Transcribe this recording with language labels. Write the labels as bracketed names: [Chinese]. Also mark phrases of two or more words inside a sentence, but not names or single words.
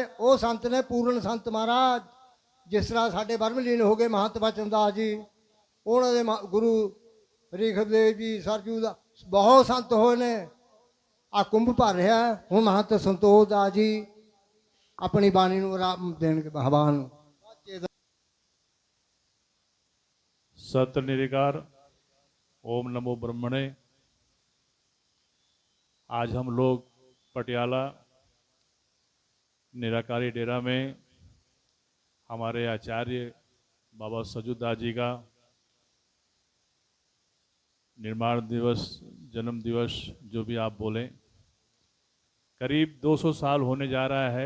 [Punjabi] ਉਹ ਸੰਤ ਨੇ ਪੂਰਨ ਸੰਤ ਮਹਾਰਾਜ, ਜਿਸ ਤਰ੍ਹਾਂ ਸਾਡੇ ਬਰਮਲੀਨ ਹੋ ਗਏ ਮਹੰਤ ਬਚਨ ਦਾਸ ਜੀ, ਉਹਨਾਂ ਦੇ ਗੁਰੂ ਰੀਖਦੇਵ ਜੀ, ਸਰਜੂ ਦਾ ਬਹੁਤ ਸੰਤ ਹੋਏ ਨੇ। ਆ ਕੁੰਭ ਭਰ ਰਿਹਾ। ਹੁਣ ਮਹੰਤ ਸੰਤੋਖ ਦਾਸ ਜੀ ਆਪਣੀ ਬਾਣੀ ਨੂੰ ਆਰਾਮ ਦੇਣਗੇ ਭਗਵਾਨ ਨੂੰ। [Hindi] सत निराकार ओम नमो ब्रह्मणे। आज हम लोग पटियाला निराकारी डेरा में हमारे आचार्य बाबा सजूदास जी का निर्माण दिवस, जन्म दिवस, जो भी आप बोलें, करीब 200 साल होने जा रहा है।